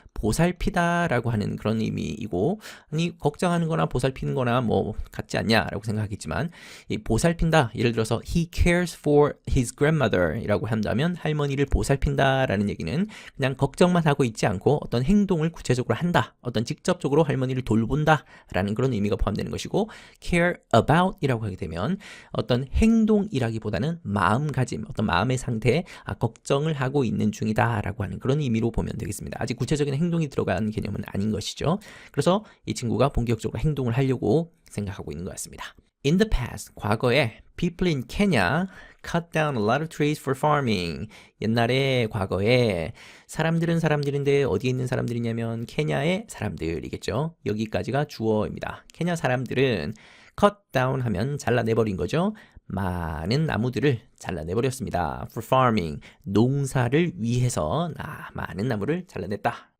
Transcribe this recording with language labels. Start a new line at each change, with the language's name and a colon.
Korean: 보살피다라고 하는 그런 의미이고, 아니 걱정하는 거나 보살피는 거나 뭐 같지 않냐라고 생각하겠지만, 이 보살핀다, 예를 들어서
English: he cares for his grandmother
Korean: 이라고 한다면 할머니를 보살핀다라는 얘기는 그냥 걱정만 하고 있지 않고 어떤 행동을 구체적으로 한다, 어떤 직접적으로 할머니를 돌본다 라는 그런 의미가 포함되는 것이고, care about 이라고 하게 되면 어떤 행동이라기보다는 마음가짐, 어떤 마음의 상태에 걱정을 하고 있는 중이다 라고 하는 그런 의미로 보면 되겠습니다. 아직 구체적인 행동이 들어간 개념은 아닌 것이죠. 그래서 이 친구가 본격적으로 행동을 하려고 생각하고 있는 것 같습니다.
English: In the past,
Korean: 과거에
English: people in Kenya cut down a lot of trees for farming.
Korean: 옛날에 과거에 사람들은 사람들인데 어디에 있는 사람들이냐면 케냐의 사람들이겠죠. 여기까지가 주어입니다. 케냐 사람들은 cut down 하면 잘라내버린 거죠. 많은 나무들을 잘라내버렸습니다.
English: For farming,
Korean: 농사를 위해서 많은 나무를 잘라냈다.